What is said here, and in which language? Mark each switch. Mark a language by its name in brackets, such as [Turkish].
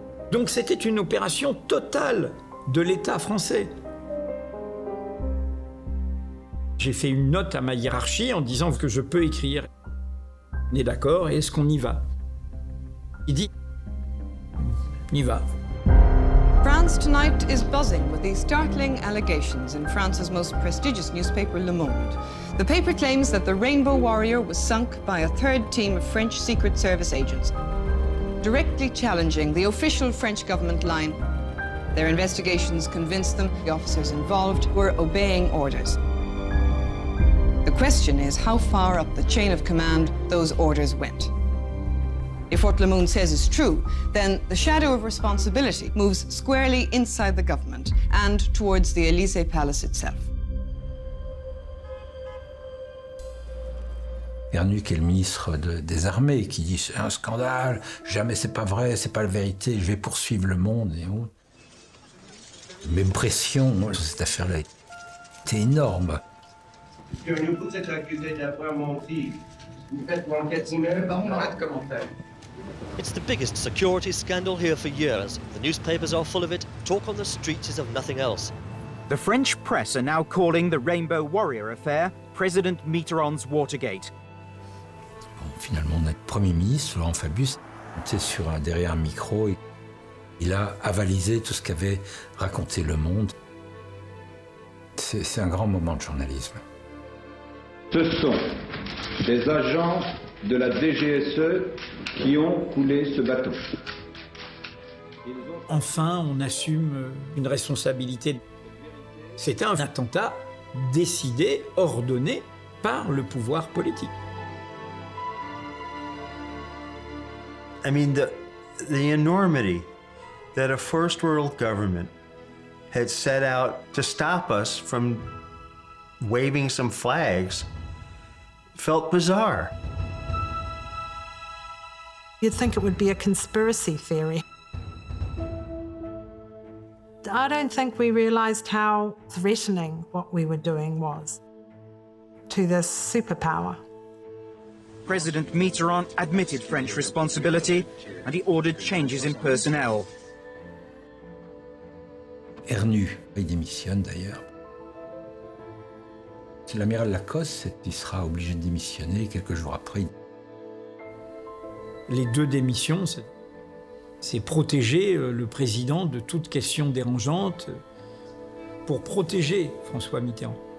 [French] Donc c'était une opération totale de l'État français. J'ai fait une note à ma hiérarchie en disant que je peux écrire. On est d'accord, et est-ce qu'on y va? Il dit, on y va. [English] France tonight is buzzing with these startling allegations in France's most prestigious newspaper, Le Monde. The paper claims that the Rainbow Warrior was sunk by a third team of French Secret Service agents, directly challenging the official French government line. Their investigations convinced them the officers involved were obeying orders. The question is how far up the chain of command those orders went. If what Le Monde says is true, then the shadow of responsibility moves squarely inside the government and towards the Élysée Palace itself. [French] Vernuc est le ministre des Armées qui dit c'est un scandale, jamais c'est pas vrai, c'est pas la vérité, je vais poursuivre Le Monde et autres. Même pression, moi, cette affaire-là était énorme. Vous êtes accusé d'avoir menti. Vous faites l'enquête vous-même, pas de commentaire. [English] It's the biggest security scandal here for years. The newspapers are full of it. Talk on the streets is of nothing else. The French press are now calling the Rainbow Warrior affair President Mitterrand's Watergate. [French] Bon, finalement, notre Premier ministre, Laurent Fabius, était derrière un micro et il a avalisé tout ce qu'avait raconté Le Monde. C'est un grand moment de journalisme. Ce sont des agents de la DGSE qui ont coulé ce bateau. Enfin, on assume une responsabilité. C'était un attentat décidé, ordonné par le pouvoir politique. [English] I mean, the enormity that a first world government had set out to stop us from waving some flags felt bizarre. You'd think it would be a conspiracy theory. I don't think we realised how threatening what we were doing was to this superpower. President Mitterrand admitted French responsibility and he ordered changes in personnel. [French] Ernu, il démissionne d'ailleurs. C'est l'amiral Lacoste qui sera obligé de démissionner quelques jours après. Les deux démissions, c'est protéger le président de toute question dérangeante pour protéger François Mitterrand.